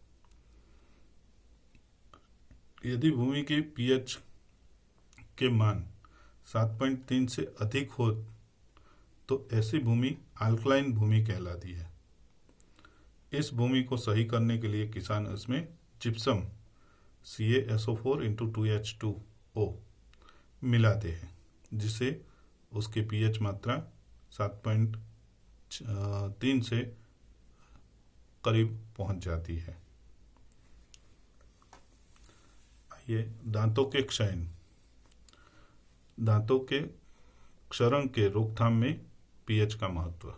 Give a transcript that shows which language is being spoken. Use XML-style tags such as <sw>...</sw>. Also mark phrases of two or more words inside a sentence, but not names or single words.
<hi>यदि भूमि के पीएच के मान 7.3 से अधिक हो तो ऐसी भूमि अल्कलाइन भूमि कहलाती है। इस भूमि को सही करने के लिए किसान इसमें जिप्सम CaSO4 × 2H2O मिलाते हैं, जिससे उसकी पीएच मात्रा 7.3 से करीब पहुंच जाती है। आइए दांतों के क्षयन, दांतों के क्षरण के रोकथाम में पीएच का महत्व।</hi>